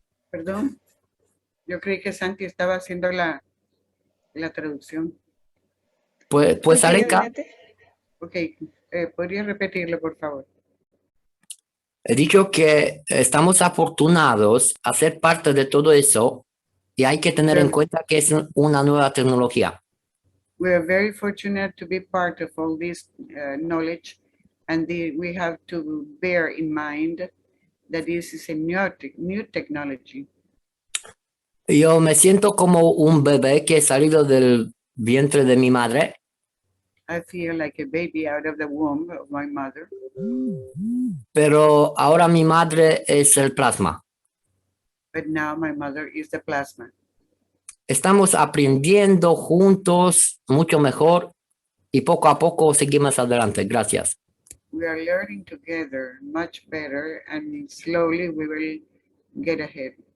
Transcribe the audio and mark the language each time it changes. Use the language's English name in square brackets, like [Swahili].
[Spanish] Perdón, yo creí que Santi estaba haciendo la traducción. Pues Ok, Alenka. adelante. Ok, ¿podría repetirlo, por favor? He dicho que estamos afortunados a ser parte de todo eso, y hay que tener en cuenta que es una nueva tecnología. [English] We are very fortunate to be part of all this knowledge, and we have to bear in mind that this is a new technology. [Spanish] Yo me siento como un bebé que ha salido del vientre de mi madre. [English] I feel like a baby out of the womb of my mother. [Spanish] Pero ahora mi madre es el plasma. [English] But now my mother is the plasma. [Spanish] Estamos aprendiendo juntos mucho mejor y poco a poco seguimos adelante. Gracias. [English] We are learning together much better, and slowly we will get ahead.